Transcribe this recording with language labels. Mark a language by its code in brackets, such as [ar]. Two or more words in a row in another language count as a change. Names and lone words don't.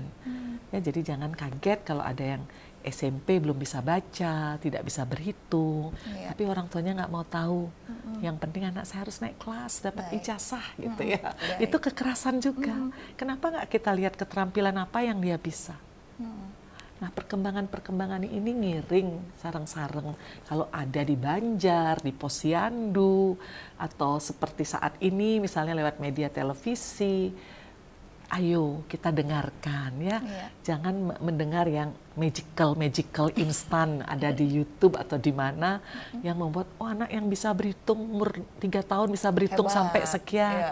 [id] Ya, jadi jangan kaget kalau ada yang SMP belum bisa baca, tidak bisa berhitung, tapi orang tuanya nggak mau tahu. Yang penting anak saya harus naik kelas, dapat ijazah gitu ya. Itu kekerasan juga. Kenapa nggak kita lihat keterampilan apa yang dia bisa? Nah perkembangan ini [ban] ngiring sareng-sareng. [id] Kalau ada di Banjar, di Posyandu, atau seperti saat ini misalnya lewat media televisi, ayo kita dengarkan ya. Jangan mendengar yang magical instan ada di YouTube atau di mana yang membuat anak yang bisa berhitung umur 3 tahun bisa berhitung sampai sekian.